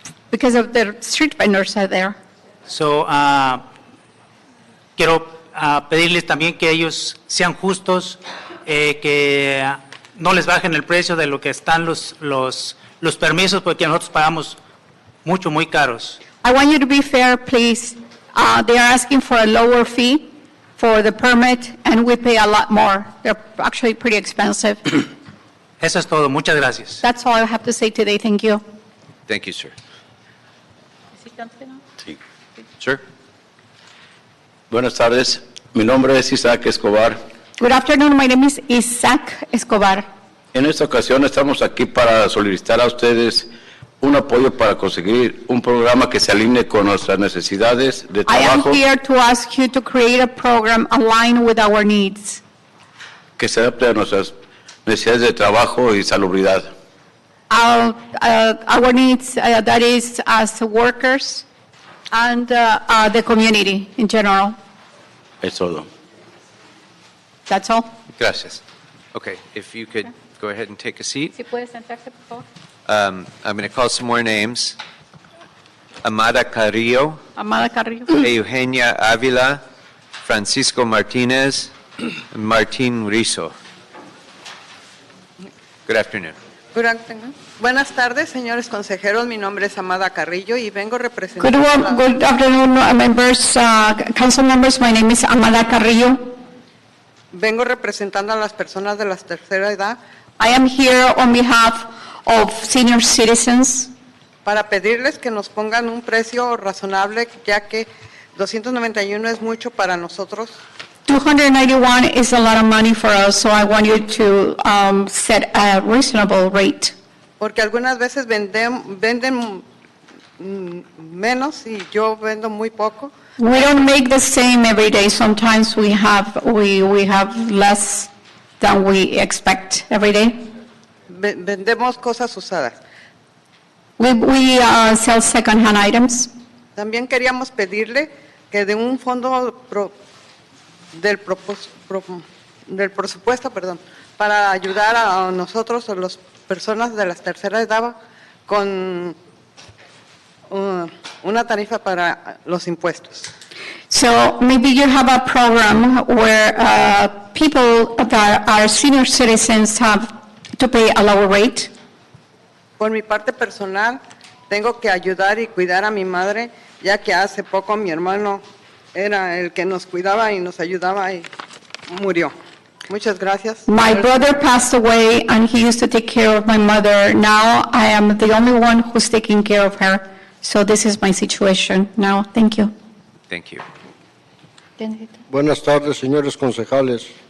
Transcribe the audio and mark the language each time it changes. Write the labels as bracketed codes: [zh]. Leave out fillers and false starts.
[en] because of the street vendors are there. [es] So, quiero pedirles también que ellos sean justos, que no les bajen el precio de lo que están los permisos, porque nosotros pagamos mucho, muy caros. [en] I want you to be fair, please. They are asking for a lower fee for the permit, and we pay a lot more. They're actually pretty expensive. [es] Eso es todo. Muchas gracias. [en] That's all I have to say today. Thank you. Thank you, sir. Sir? [es] Buenas tardes, mi nombre es Isaac Escobar. [en] Good afternoon. My name is Isaac Escobar. [es] En esta ocasión estamos aquí para solicitar a ustedes un apoyo para conseguir un programa que se alinee con nuestras necesidades de [en] I am [es] trabajo, [en] here to ask you to create a program aligned with our needs, [es] que se adapte a nuestras necesidades de trabajo y salubridad. [en] our needs, that is, as workers and the community in general. [es] Es todo. [en] That's all. [es] Gracias. [en] Okay, if you could go ahead and take a seat. [es] Si puede sentarse, por favor. [en] I'm going to call some more names. Amada Carrillo, Amada Carrillo. Eugenia Avila, Francisco Martinez, and Martín Rizzo. Good afternoon. Good afternoon. [es] Buenas tardes, señores consejeros. Mi nombre es Amada Carrillo y vengo [en] Good, [es] representando. [en] good afternoon, members, council members. My name is Amada Carrillo. [es] Vengo representando a las personas de la tercera edad [en] I am here on behalf of senior citizens [es] para pedirles que nos pongan un precio razonable, ya que 291 es mucho para nosotros. [en] 291 is a lot of money for us, so I want you to set a reasonable rate. [es] Porque algunas veces venden menos y yo vendo muy poco. [en] We don't make the same every day. Sometimes we have less than we expect every day. [es] Vendemos cosas usadas. [en] We sell second-hand items. [es] También queríamos pedirle que de un fondo del presupuesto, para ayudar a nosotros, a las personas de la tercera edad, con una tarifa para los impuestos. [en] So maybe you have a program where people that are senior citizens have to pay a lower rate. [es] Por mi parte personal, tengo que ayudar y cuidar a mi madre, ya que hace poco mi hermano era el que nos cuidaba y nos ayudaba y murió. Muchas gracias. [en] My brother passed away and he used to take care of my mother. Now I am the only one who's taking care of her. So this is my situation now. Thank you. Thank you. [es] Buenas tardes, señores concejales.